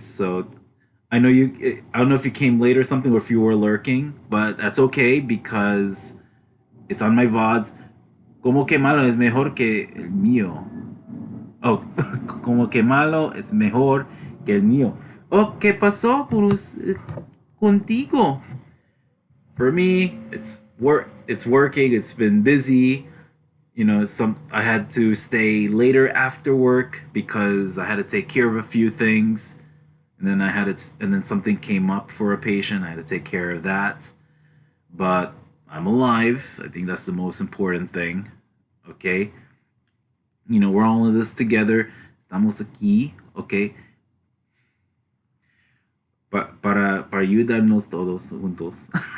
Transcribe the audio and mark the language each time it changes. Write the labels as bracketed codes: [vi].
[en] So, I don't know if you came late or something, or if you were lurking, but that's okay because it's on my VODs. [es] Como que malo es mejor que el mío. Oh, como que malo es mejor que el mío. Oh, ¿qué pasó contigo? [en] For me, it's working. It's been busy. I had to stay later after work because I had to take care of a few things. And then something came up for a patient. I had to take care of that. But I'm alive. I think that's the most important thing. Okay? We're all in this together. [es] Estamos aquí, okay? Para ayudarnos todos juntos.